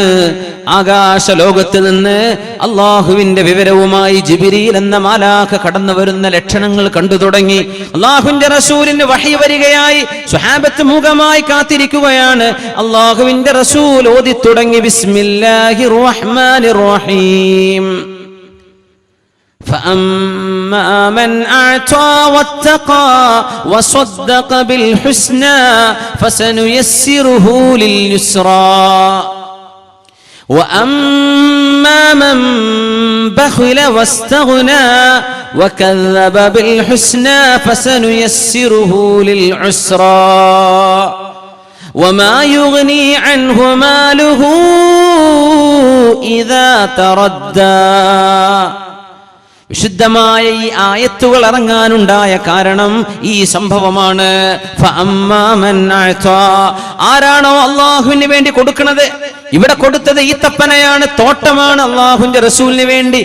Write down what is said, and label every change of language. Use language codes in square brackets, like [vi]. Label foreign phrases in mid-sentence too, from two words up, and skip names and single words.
[ml] ആകാശ ലോകത്ത് നിന്ന് അള്ളാഹുവിന്റെ വിവരവുമായി ജിബ്രീൽ എന്ന മാലാഖ കടന്നു വരുന്ന ലക്ഷണങ്ങൾ കണ്ടു തുടങ്ങി. അള്ളാഹുവിന്റെ റസൂലിന് വഹി വരികയായി. സ്വഹാബത്ത് മൂകമായി കാത്തിരിക്കുകയാണ്. അള്ളാഹുവിന്റെ റസൂൽ ഓതി തുടങ്ങി, [ar] بسم الله الرحمن الرحيم. فأما من أعطى واتقى وصدق بالحسنى فسنيسره لليسرى وأما من بخل واستغنى وكذب بالحسنى فسنيسره للعسرى وما يغني عنه ماله إذا تردى. [ml] വിശുദ്ധമായ ഈ ആയത്തുകൾ ഇറങ്ങാനുണ്ടായ കാരണം ഈ സംഭവമാണ്. ആരാണോ അള്ളാഹുവിന് വേണ്ടി കൊടുക്കുന്നത്, ഇവിടെ കൊടുത്തത് ഈത്തപ്പനയാണ്, തോട്ടമാണ്, അള്ളാഹുവിന്റെ റസൂലിന് വേണ്ടി.